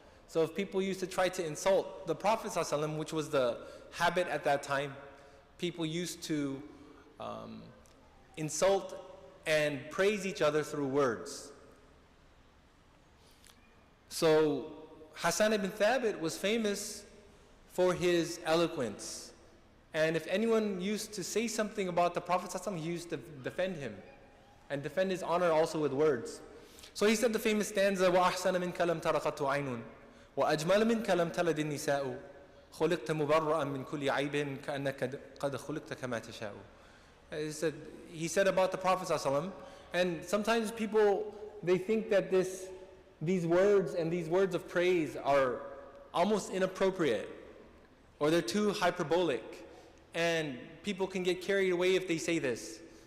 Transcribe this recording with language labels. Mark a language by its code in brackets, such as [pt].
[en] So if people used to try to insult the Prophet ﷺ, which was the habit at that time, people used to insult and praise each other through words. So Hassan ibn Thabit was famous for his eloquence. And if anyone used to say something about the Prophet ﷺ, he used to defend him and defend his honor also with words. So he said the famous stanza, [ar] وَأَحْسَنَ مِنْكَ لَمْ تَرَقَتُ عَيْنٌ وَأَجْمَلَ مِنْكَ لَمْ تَلَدِ النِّسَاءُ خُلِقْتَ مُبَرَّأً مِنْ كُلِّ عَيْبٍ كَأَنَّكَ قَدْ خُلِقْتَ كَمَا تَشَاءُ. [en] He said about the Prophet ﷺ, and sometimes people, they think that these words and these words of praise are almost inappropriate, or they're too hyperbolic, and people can get carried away if they say this.